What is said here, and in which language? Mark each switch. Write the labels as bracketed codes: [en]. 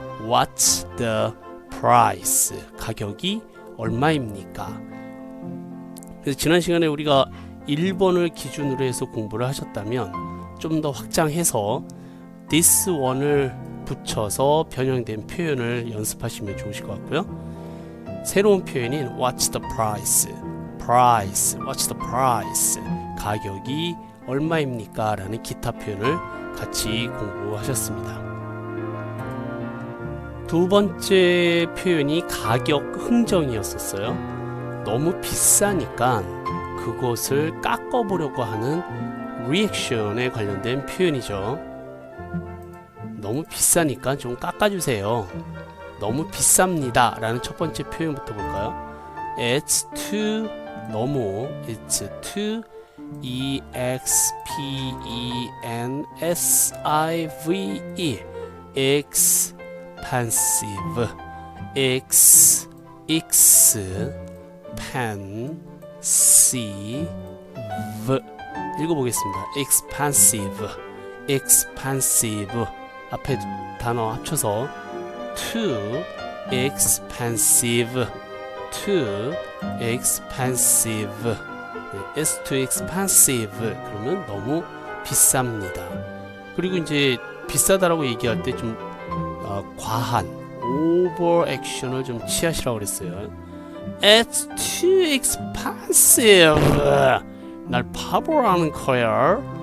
[en] What's the price? [ko] 가격이 얼마입니까? 그래서 지난 시간에 우리가 1번을 기준으로 해서 공부를 하셨다면 좀 더 확장해서 [en] this one [ko] 을 붙여서 변형된 표현을 연습하시면 좋으실 것 같고요. 새로운 표현인 [en] what's the price? price. What's the price? [ko] 가격이 얼마입니까? 라는 기타 표현을 같이 공부하셨습니다. 두 번째 표현이 가격 흥정이었었어요. 너무 비싸니까 그것을 깎아보려고 하는 리액션에 관련된 표현이죠. 너무 비싸니까 좀 깎아주세요. 너무 비쌉니다 라는 첫 번째 표현부터 볼까요? [en] It's too, 너무, it's too, expensive, expensive, expensive. [ko] 읽어보겠습니다. [en] expensive, expensive. [ko] 앞에 단어 합쳐서 [en] too expensive, too expensive. It's too expensive. [ko] 그러면 너무 비쌉니다. 그리고 이제 비싸다라고 얘기할 때 좀 과한 오버 액션을 좀 취하시라고 그랬어요. [en] It's too expensive. [ko] 날 바보라는 거야.